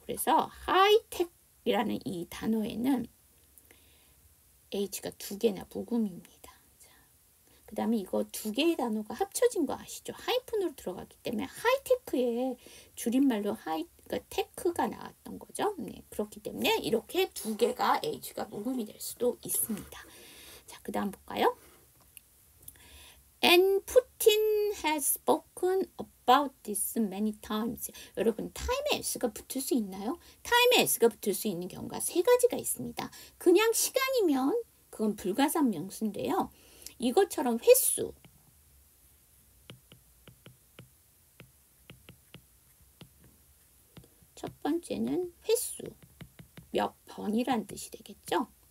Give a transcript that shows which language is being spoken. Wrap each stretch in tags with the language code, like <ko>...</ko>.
<ko>그래서 하이텍이라는 이 단어에는 H가 2개나 묵음입니다. 그 다음에 이거 2개의 단어가 합쳐진 거 아시죠? 하이픈으로 들어갔기 때문에 하이테크의 줄임말로 그러니까 테크가 나왔던 거죠. 네, 그렇기 때문에 이렇게 2개가 H가 묵음이 될 수도 있습니다. 자, 그 다음 볼까요?</ko> <en>And Putin has spoken about this many times.</en> <ko>여러분, 타임에 s가 붙을 수 있나요? 타임에 s가 붙을 수 있는 경우가 3가지가 있습니다. 그냥 시간이면 그건 불가산 명수인데요. 이것처럼 횟수, 첫 번째는 횟수, 몇 번이란 뜻이 되겠죠.</ko>